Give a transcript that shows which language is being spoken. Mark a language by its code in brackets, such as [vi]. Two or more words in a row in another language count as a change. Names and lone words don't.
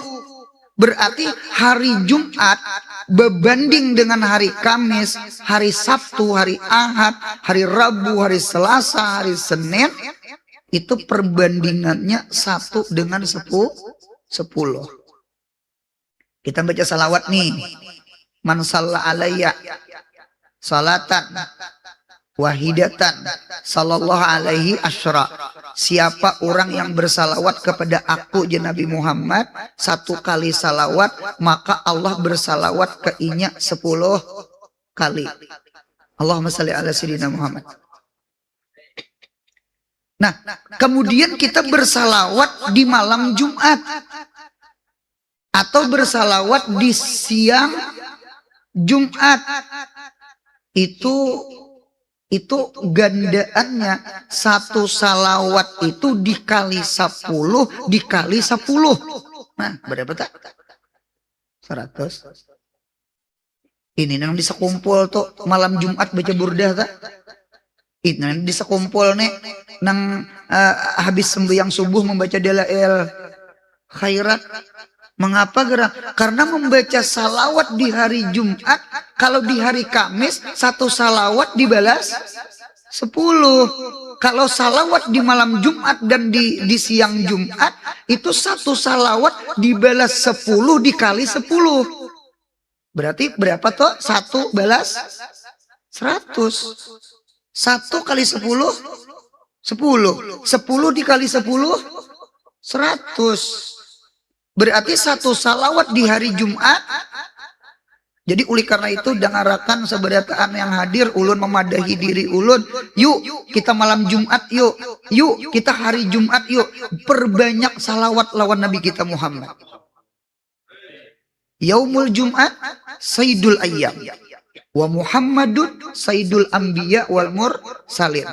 [bjn] Berarti hari Jumat berbanding dengan hari Kamis, hari Sabtu, hari Ahad, hari Rabu, hari Selasa, hari Senin, itu perbandingannya 1 dengan 10. Kita baca salawat nih. [ar] من صلى علي صلاة واحدة صلى الله عليه عشرا. [bjn] Siapa orang yang bersalawat kepada aku Nabi Muhammad 1 kali salawat, maka Allah bersalawat ke inya 10 kali. [ar] اللهم صل على سيدنا محمد. [bjn] Nah, kemudian kita bersalawat di malam Jumat atau bersalawat di siang Jumat, itu gandaannya 1 salawat itu dikali 10 dikali 10. Nah, berapa tak? 100. Ini nang bisa kumpul tuh malam Jumat baca burdah tak? Ini nang bisa kumpul nih nang habis sembahyang subuh membaca dalail khairat. Mengapa gerak? Karena membaca salawat di hari Jumat, kalau di hari Kamis 1 salawat dibalas 10. Kalau salawat di malam Jumat dan di siang Jumat, itu 1 salawat dibalas 10 dikali 10. Berarti berapa tuh? 1 balas 100. 1 kali 10, 10. 10 dikali 10, 100. Berarti 1 salawat di hari Jumat. Jadi oleh karena itu dengarakan seberataan yang hadir, ulun memadahi diri ulun. Yuk kita malam Jumat yuk. Yuk kita hari Jumat yuk. Perbanyak salawat lawan Nabi kita Muhammad. [ar] يوم الجمعة سيد الأيام. ومحمد سيد الأنبياء والمرسلين.